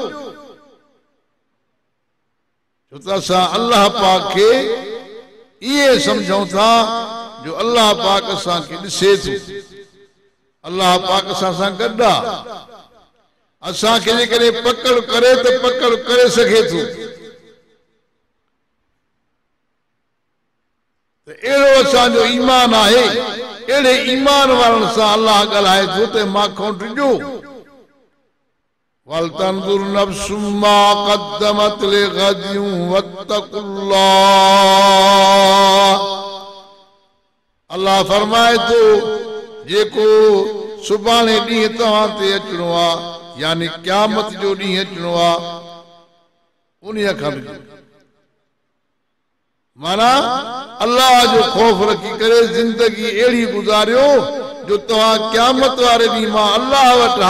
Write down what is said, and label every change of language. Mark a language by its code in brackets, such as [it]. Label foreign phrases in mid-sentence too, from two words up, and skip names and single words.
[sd] छो त असां अल्लाह पाक खे इहे सम्झूं था जो अल्लाह पाक असांखे ॾिसे थो, अल्लाह पाक असां सां गॾु आहे। असांखे जेकॾहिं पकड़ करे त पकड़ करे सघे थो। त अहिड़ो असांजो ईमान आहे। अहिड़े ईमान वारनि सां अल्लाह ॻाल्हाए थो त मांखां डिॼो। [ar] ولتنظر نفس ما قدمت لغد واتقوا الله, [sd] अल्लाह फरमाए तो जेको सुभाणे ॾींहुं तव्हां ते अचणो आहे यानी क़यामत जो ॾींहुं अचणो आहे उन्हीअ खां माना अल्लाह जो खौफ़ रखी करे जिंदगी अहिड़ी गुज़ारियो जो तव्हां क़यामत वारे ॾींहुं मां अल्लाह वटि